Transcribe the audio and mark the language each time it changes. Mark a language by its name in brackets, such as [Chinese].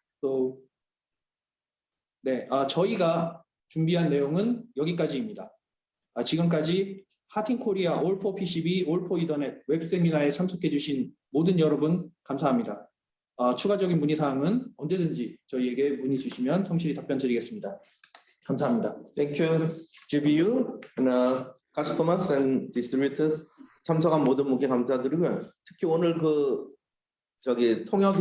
[Korean] So, 네, 저희가 준비한 내용은 여기까지입니다. 지금까지 하팅 코리아 All for PCB, All for 이더넷 웹 세미나에 참석해 주신 모든 여러분 감사합니다. 추가적인 문의 사항은 언제든지 저희에게 문의 주시면 성실히 답변 드리겠습니다. 감사합니다. [English] Thank you, GBU and customers and distributors. [Korean] 참석한 모든 분께 감사드리고요. 특히 오늘 통역해 주신 알버트 씨에게 아주 너무 설명 잘해 주셔서 감사드립니다.